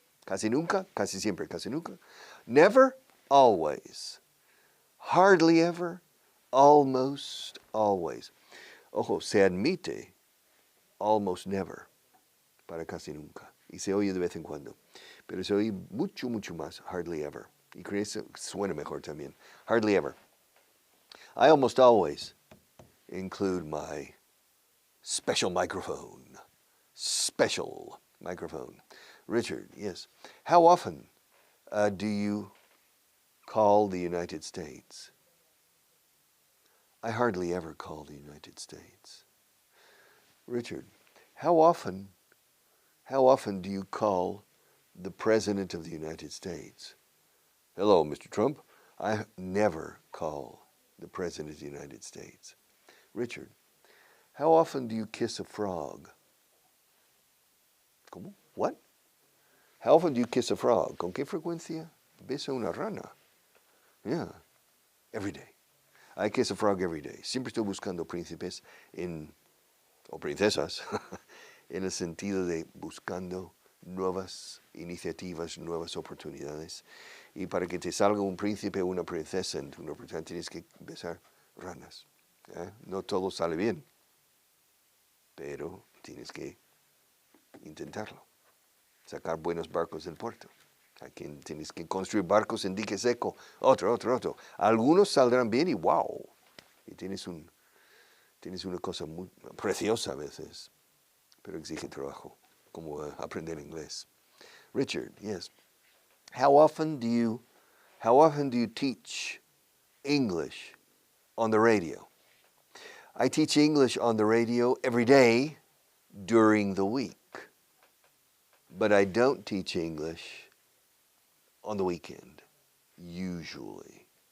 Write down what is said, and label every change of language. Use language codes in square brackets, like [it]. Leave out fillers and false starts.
[es] Casi nunca, casi siempre, casi nunca. [en] Never, always. Hardly ever, almost always. [es] Ojo, se admite [en] almost never [es] para casi nunca. Y se oye de vez en cuando. Pero se oye mucho, mucho más, [en] hardly ever. [es] Y creo que suena mejor también. [en] Hardly ever. I almost always include my special microphone. Special microphone. Richard, yes. How often do you call the United States? I hardly ever call the United States. Richard, how often do you call the President of the United States? Hello, Mr. Trump. I never call the President of the United States. Richard, how often do you kiss a frog? [es] ¿Cómo? [en] What? How often do you kiss a frog? [es] ¿Con qué frecuencia besa una rana? [en] Yeah, every day. I kiss a frog every day. [es] Siempre estoy buscando príncipes o princesas en el sentido de buscando nuevas iniciativas, nuevas oportunidades. Y para que te salga un príncipe o una princesa en tu oportunidad tienes que besar ranas. No todo sale bien, pero tienes que intentarlo. Sacar buenos barcos del puerto. Aquí tienes que construir barcos en dique seco. Otro. Algunos saldrán bien y wow. Y tienes una cosa muy preciosa a veces, pero exige trabajo, como aprender inglés. [en] Richard, yes. How often do you teach English on the radio? I teach English on the radio every day during the week. But I don't teach English on the weekend, usually.